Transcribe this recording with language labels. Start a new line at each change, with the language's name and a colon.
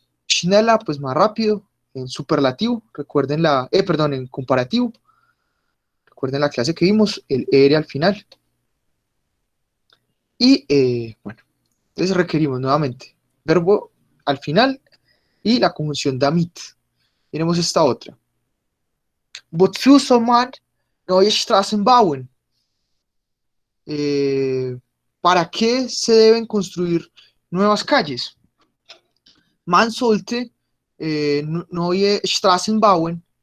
Spanish: Schneller, pues más rápido. En superlativo, recuerden en comparativo. Recuerden la clase que vimos, el ER al final. Y bueno, entonces requerimos nuevamente verbo al final y la conjunción damit. Tenemos esta otra.
German: Wozu soll man neue Straßen bauen?
Spanish: ¿Para qué se deben construir nuevas calles?
German: Man sollte neue Straßen bauen.